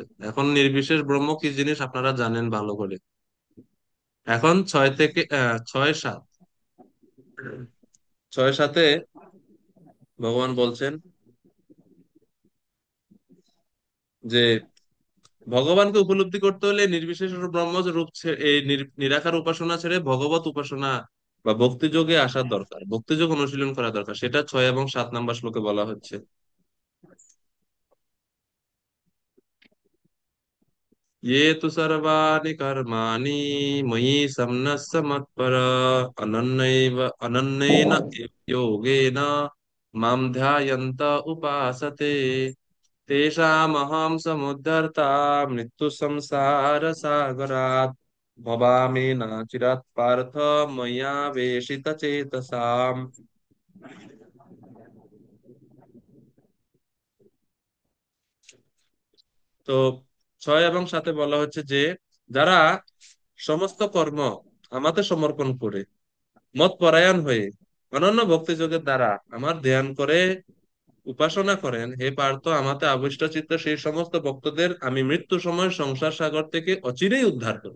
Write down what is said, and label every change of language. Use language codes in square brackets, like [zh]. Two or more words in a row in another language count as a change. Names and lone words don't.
[bn] এখন নির্বিশেষ ব্রহ্ম কি জিনিস আপনারা জানেন ভালো করে। এখন 6 থেকে 6, 7, 6, 7-এ ভগবান বলছেন যে ভগবানকে উপলব্ধি করতে হলে নির্বিশেষ ব্রহ্ম রূপ এই নিরাকার উপাসনা ছেড়ে ভগবত উপাসনা বা ভক্তি যোগে আসার দরকার, ভক্তি যোগ অনুশীলন করা দরকার। সেটা 6 এবং 7 নম্বর শ্লোকে বলা হচ্ছে। [sa] ये तु सर्वाणि कर्माणि मयि सन्न्यस्य मत्परा अनन्येन योगेन मां ध्यायन्त उपासते तेषामहं समुद्धर्ता मृत्युसंसारसागरात् भवामि न चिरात् पार्थ मया वेशितचेतसाम्। [bn] তো 6 এবং 7-এ বলা হচ্ছে যে যারা সমস্ত কর্ম আমাতে সমর্পণ করে মত পরায়ণ হয়ে অনন্য ভক্তি যোগের দ্বারা আমার ধ্যান করে উপাসনা করেন, হে পার্থ আমাতে আবিষ্ট চিত্ত সেই সমস্ত ভক্তদের আমি মৃত্যু সময় সংসার সাগর থেকে অচিরেই উদ্ধার করব।